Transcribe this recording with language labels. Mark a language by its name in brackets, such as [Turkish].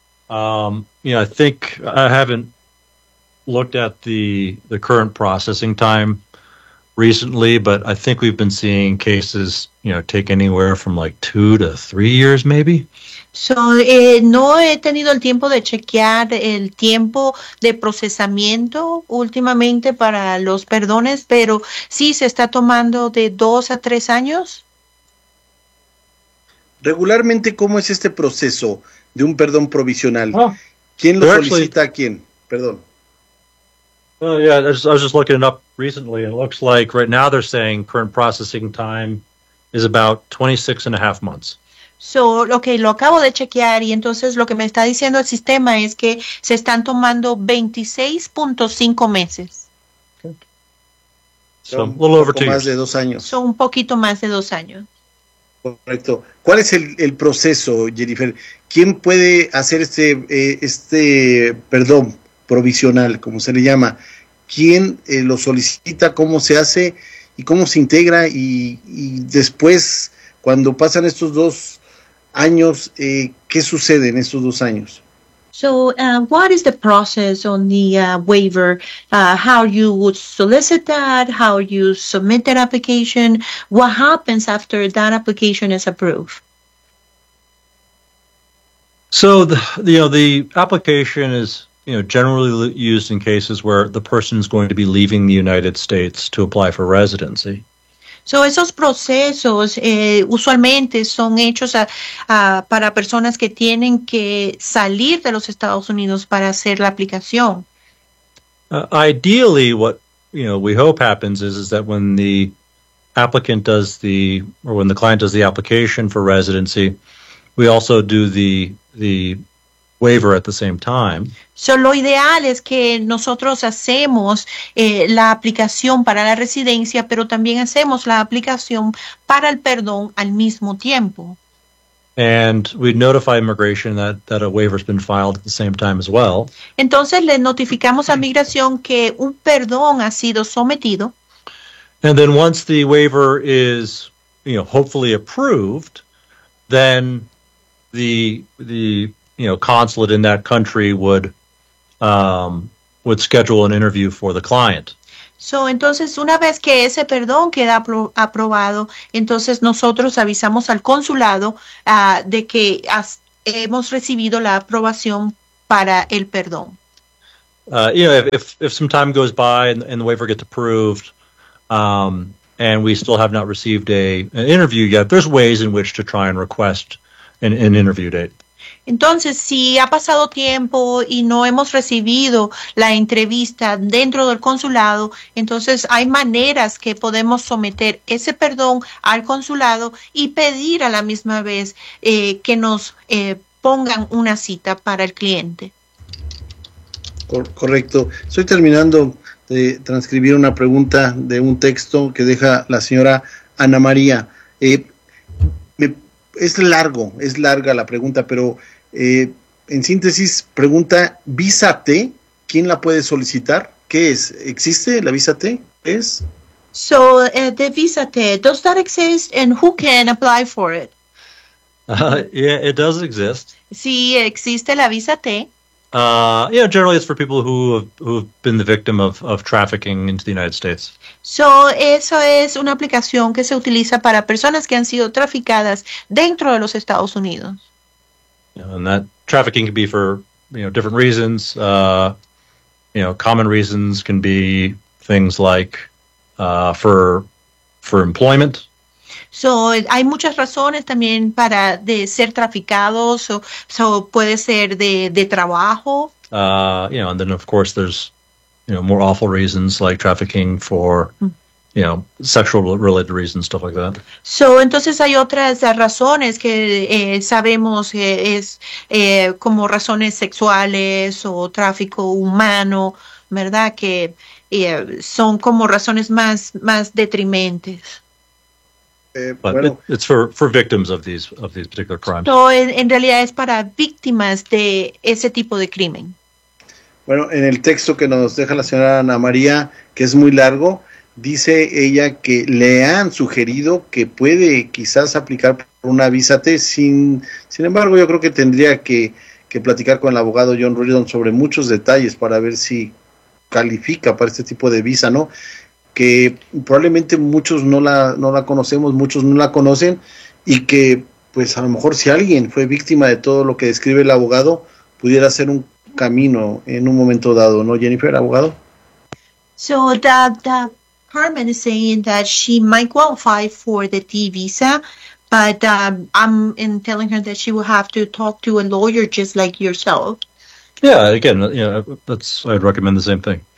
[English] I think I haven't looked at the current processing time recently, but I think we've been seeing cases, take anywhere from like 2 to 3 years, maybe. [Spanish] So, no he tenido el tiempo de chequear el tiempo de procesamiento últimamente para los perdones, pero sí se está tomando de 2 a 3 años. Regularmente, ¿cómo es este proceso de un perdón provisional? ¿Quién lo solicita a quién? Perdón. [English] I was just looking it up recently. It looks like right now they're saying current processing time is about 26 and a half months. [Spanish] So, okay, lo acabo de chequear y entonces lo que me está diciendo el sistema es que se están tomando 26.5 meses. [English] Okay. So, a little over 2 years. [Spanish] Más de 2 años. So, un poquito más de 2 años. Correcto. ¿Cuál es el proceso, Jennifer? ¿Quién puede hacer este perdón provisional, como se le llama? ¿Quién lo solicita? ¿Cómo se hace? ¿Y cómo se integra? Y después, cuando pasan estos 2 años, ¿qué sucede en estos 2 años? [English] So, what is the process on the waiver? How you would solicit that? How you submit that application? What happens after that application is approved? So, the application is generally used in cases where the person is going to be leaving the United States to apply for residency. [Spanish] So esos procesos usualmente son hechos para personas que tienen que salir de los Estados Unidos para hacer la aplicación. [English] Ideally, what we hope happens is that when the applicant does when the client does the application for residency, we also do the waiver at the same time. [Spanish] So lo ideal es que nosotros hacemos la aplicación para la residencia, pero también hacemos la aplicación para el perdón al mismo tiempo. [English] And we notify immigration that a waiver has been filed at the same time as well. [Spanish] Entonces le notificamos a migración que un perdón ha sido sometido. [English] And then once the waiver is, hopefully approved, then the consulate in that country would schedule an interview for the client. [Spanish] So, entonces, una vez que ese perdón queda aprobado, entonces nosotros avisamos al consulado de que hemos recibido la aprobación para el perdón. [English] If some time goes by and the waiver gets approved, and we still have not received an interview yet, there's ways in which to try and request an interview date. [Spanish] Entonces, si ha pasado tiempo y no hemos recibido la entrevista dentro del consulado, entonces hay maneras que podemos someter ese perdón al consulado y pedir a la misma vez que nos pongan una cita para el cliente. Correcto. Estoy terminando de transcribir una pregunta de un texto que deja la señora Ana María. Es larga la pregunta, pero en síntesis, pregunta, ¿visa T? ¿Quién la puede solicitar? ¿Qué es? ¿Existe la visa T? ¿Es? [English] So, the visa T, does that exist and who can apply for it? Yeah, it does exist. [Spanish] Sí, existe la visa T. [English] Generally it's for people who have been the victim of trafficking into the United States. [Spanish] So, eso es una aplicación que se utiliza para personas que han sido traficadas dentro de los Estados Unidos. [English] And that trafficking can be for, different reasons. Common reasons can be things like for employment. [Spanish] So, hay muchas razones también para de ser traficados, so puede ser de trabajo. [English] And then of course there's, more awful reasons like trafficking for, sexual related reasons, stuff like that. [Spanish] So, entonces hay otras razones que sabemos que es como razones sexuales o tráfico humano, ¿verdad? Que son como razones más detrimentes. [English] It's for victims of these particular crimes. [Spanish] No, en realidad es para víctimas de ese tipo de crimen. Bueno, en el texto que nos deja la señora Ana María, que es muy largo, dice ella que le han sugerido que puede quizás aplicar por una visa T. Sin embargo, yo creo que tendría que platicar con el abogado John Ruridon sobre muchos detalles para ver si califica para este tipo de visa, ¿no? Que probablemente muchos no la conocemos, muchos no la conocen, y que pues a lo mejor si alguien fue víctima de todo lo que describe el abogado, pudiera ser un camino en un momento dado, ¿no, Jennifer, abogado? [English] So the Carmen is saying that she might qualify for the T visa, but I'm telling her that she will have to talk to a lawyer just like yourself. Yeah, again, that's, I'd recommend the same thing.